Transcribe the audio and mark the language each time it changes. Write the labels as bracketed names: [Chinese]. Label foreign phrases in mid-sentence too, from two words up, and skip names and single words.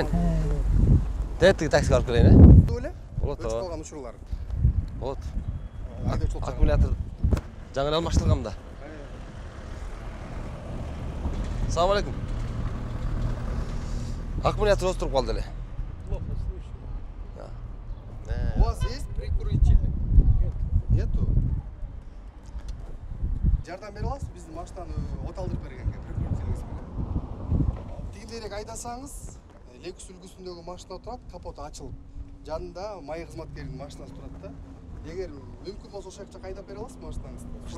[Kyrgyz] Тетиги таксиге алып келейин, Беле? Болот. Өчүп калган учурлар. Болот. Айдоочулук. Аккумулятор жаңы алмаштыргам да. Салам алейкум. Аккумулятор остуруп калды эле. [Russian] У вас есть прикуритель? Нету. [Kyrgyz] Жардам бере аласыз? Биздин машинаны оталдырып бергенге прикурителиңиз менен. Тигиндерээк айдасаңыз, лекс үлгүсүндөгү машина турат, капоту ачылып. Жанында май кызматкеринин машинасы турат да. Эгер мүмкүн болсо ошол жакка айдап бере аласызбы машинаңызды?